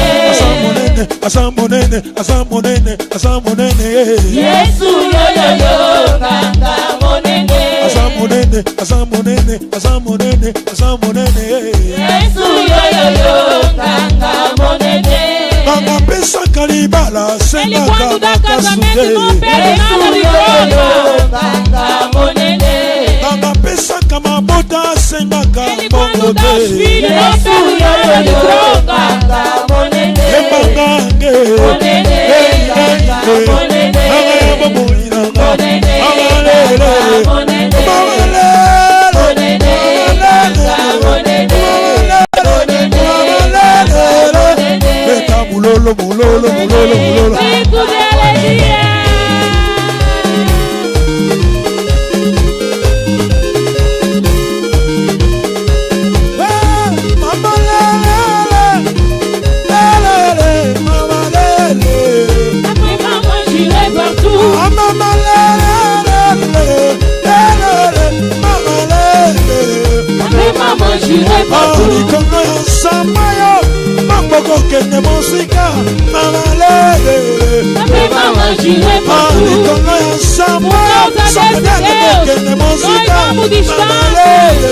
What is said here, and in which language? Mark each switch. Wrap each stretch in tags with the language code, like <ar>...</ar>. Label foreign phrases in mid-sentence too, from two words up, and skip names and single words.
<ln>Asa monene, asa monene, asa monene, asa monene. Yesu yoyoyo nganga monene. Asa monene, asa monene, asa monene, asa monene. Yesu yoyoyo nganga monene. Nanga pesaka libala</ln> <pt>Ele</pt> <ln>sengaka</ln> <pt>quando dá casamento não</pt> <ln>makasude.</ln> <pt>perde nada de droga.</pt> <ln>Nganga monene. Nanga pesaka mabota sengaka</ln> <pt>Ele quando dá os</pt> <ln>mongote.</ln> <pt>filhos não</pt> <ln>Yesu</ln> <pt>perde nada de</pt> <ln>yoyoyo</ln> <pt>droga.</pt> <ln>nganga monene. Yebanga nge, Monene nganga monene. nanga yabo moyinanga, Monene nanga nganga lele, monene. mama lele, Monene nganga monene. Monene nganga monene. Beta mulolo, mulolo, mulolo, mulolo.</ln> <pt>Rico de alegria.</pt> <ln>Mama lele, lele, mama lele.</ln> <fr>Après maman, j'irai partout.</fr> <ln>Ah, mama lele, lele, mama lele.</ln> <fr>Après maman, j'irai partout.</fr> <ln>Likongo ya nsama yo maboko kende mosika mama lele.</ln> <fr>Après maman, j'irai partout.</fr> <ln>Likongo ya nsama yo sokodele kende mosika mama lele.</ln>